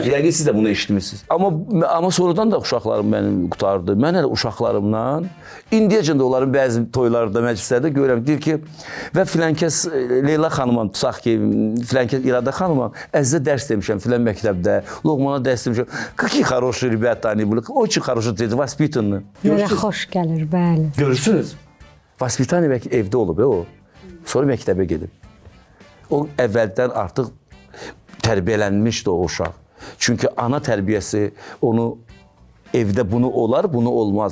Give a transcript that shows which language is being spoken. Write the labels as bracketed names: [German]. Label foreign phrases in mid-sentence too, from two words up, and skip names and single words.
[Azerbaijani] Yəqin siz də bunu eşitmişsiniz. Amma sonradan da uşaqlarım mənim qutardı. Mən hələ uşaqlarımla, indiyəcən də onların bəzi toylarda, məclislərdə görürəm. Deyir ki, və filankəs Leyla xanıma, tutaq ki, filankəs İrada xanıma, əzizə dərs demişəm filan məktəbdə, Loğmana dərs demişəm. [Russian] Какие хорошие ребята они были, очень хорошие дети, воспитанные. [Azerbaijani] Mənə xoş gəlir, bəli. Görürsünüz? Vaspitание belki evdə olub o. Sonra məktəbə gedib. O əvvəldən artıq tərbiyələnmişdi o uşaq. Çünki ana tərbiyəsi onu evdə bunu olar, bunu olmaz.